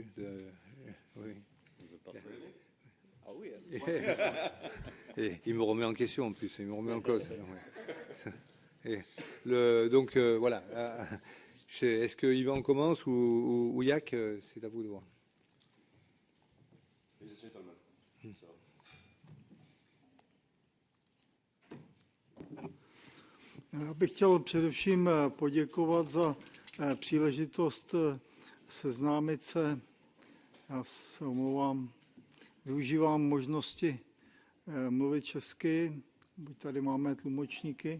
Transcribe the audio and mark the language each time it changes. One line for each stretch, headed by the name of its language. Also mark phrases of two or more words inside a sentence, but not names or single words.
French: Oui. Ah oui. Et il me remet en question en plus, il me remet en cause. Et donc voilà. Est-ce que Yvan commence ou Yak? C'est à vous de voir.
Czech: Já bych chtěl především poděkovat za příležitost seznámit se. Já se omlouvám, využívám možnosti mluvit česky, buď tady máme tlumočníky.